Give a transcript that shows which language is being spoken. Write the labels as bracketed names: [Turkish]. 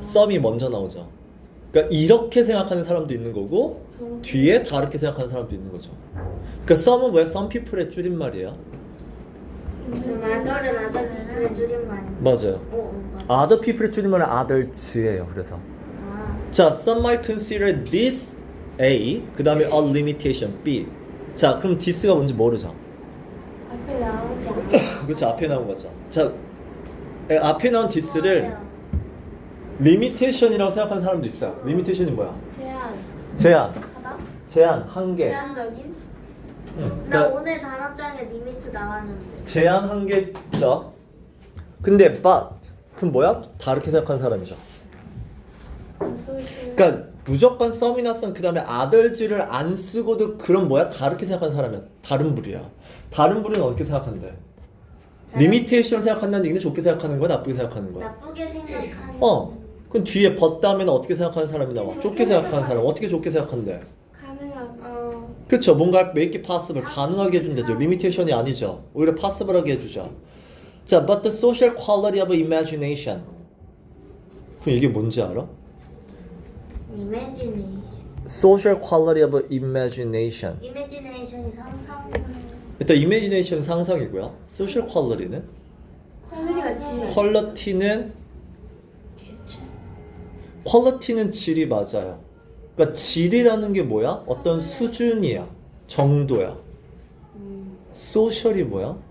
[Korean] some이 먼저 나오죠. 그러니까 이렇게 생각하는 사람도 있는 거고 뒤에 다르게 생각하는 사람도 있는 거죠. 그러니까 some은 뭐야? some people의 줄임말이에요. 그럼 아들은 아들 비플의 줄임말이야. 맞아요. 맞아. other people의 줄임말은 others예요. 그래서 아. 자, [English] some might consider this A 그 다음에 a limitation B. [Korean] 자, 그럼 this가 뭔지 모르죠. 앞에 나오지 않아. 그렇죠. 앞에 나온 거죠. 자, 앞에 나온 this를 limitation이라고 생각하는 사람도 있어요. limitation이 뭐야? 제한 제한, 하다? 제한, 한계. 제한적인? 응. 나 그러니까 오늘 단어장에 리미트 나왔는데. 제한 한계죠. 근데 but 그럼 뭐야? 다르게 생각하는 사람이죠. 소실 그러니까 무조건 some이나 some 그 다음에 others를 안 쓰고도 그런 뭐야? 다르게 생각하는 사람이야. 다른 부류야. 다른 부류는 어떻게 생각한대? 리미테이션 생각한다는 얘기는 좋게 생각하는 거야, 나쁘게 생각하는 거야? 나쁘게 생각하는. 그럼 뒤에 but 다음에는 어떻게 생각하는 사람이 나와? 좋게 생각하는 사람. 어떻게 좋게 생각한대? 가능한 그렇죠. 뭔가 [English] make it possible, [Korean] 가능하게 해준다죠. 리미테이션이 아니죠. 오히려 possible하게 해주죠. 자, [English] but the social quality of imagination. [Korean] 그럼 이게 뭔지 알아? [English] Imagination. social quality of imagination. [Korean] Imagination이 상상. 일단 imagination 상상이고요. social quality는? 퀄리티가 질. quality는 quality는 질이 맞아요. 그러니까 질이라는 게 뭐야? 어떤 수준이야. 정도야. social이 뭐야?